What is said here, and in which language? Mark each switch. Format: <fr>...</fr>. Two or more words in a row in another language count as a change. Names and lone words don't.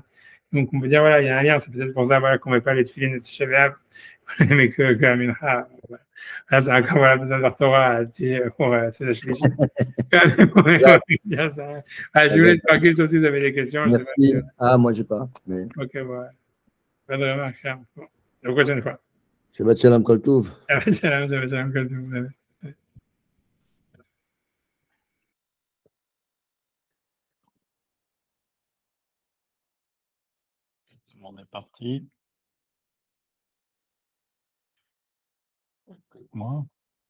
<fr>Donc, on peut dire, voilà, il y a un lien. C'est peut-être pour ça, voilà, qu'on ne met pas les tefilin et Tisha B'Av, mais que la mincha. Là, c'est encore, voilà, besoin de la Torah, c'est la shlichit. Bien ça. Ah, je vous laisse tranquille, sauf si vous avez des questions. Merci. Ah, moi, j'ai pas. Mais... Ok, voilà. Pas de remarques. Bon. La prochaine fois.</fr> <he>שבת שלום כל טוב. שלום, שלום, שלום,</he> <fr>comme vous avez. Tout le monde est parti. Moi.</fr>